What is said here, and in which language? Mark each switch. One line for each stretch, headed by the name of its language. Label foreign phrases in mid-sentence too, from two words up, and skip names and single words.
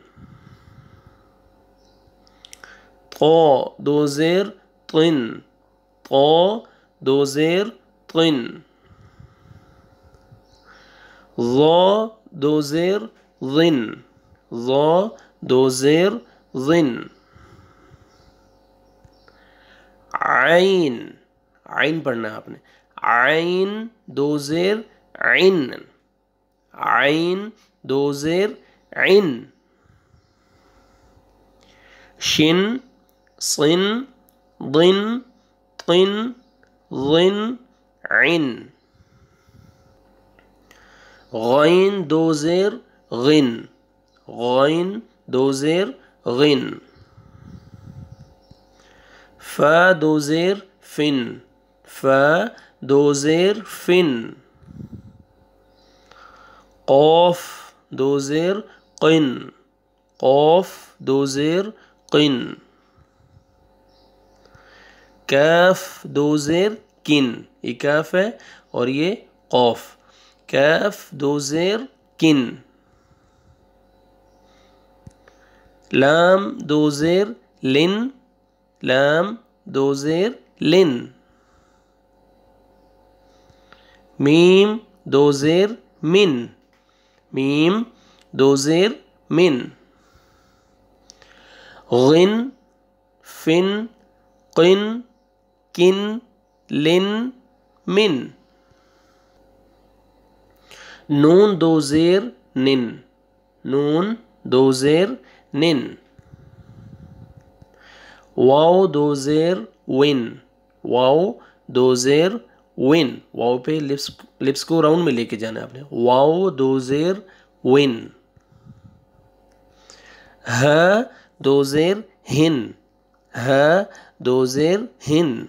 Urdu: طا دو زیر طن، طا دو زیر طن۔ ظا دو زیر ظن، ظا دو زیر ظن۔ عین، عین پڑھنا ہے آپ نے، عین دو زیر عن، عین دو زیر عن۔ شن، صن، ضن، طن، ظن، عن۔ غین دو زیر غن، غین دو زیر غن۔ فا دو زیر فن، فا دو زیر فن۔ قاف دو زیر قن، قاف دو زیر قن۔ کاف دو زیر کن، یہ کاف ہے اور یہ قوف، کاف دو زیر کن. لام دو زیر لن، لام دو زیر لن. میم دو زیر من، میم دو زیر من. غن فن قن کن لن من. نون دو زیر نن، نون دو زیر نن. واو دو زیر ون، واو دو زیر ون. واو پہ لپس کو راؤنڈ میں لے کے جانا ہے آپ نے. واو دو زیر ون. ہا دو زیر ہن، ہا دو زیر ہن.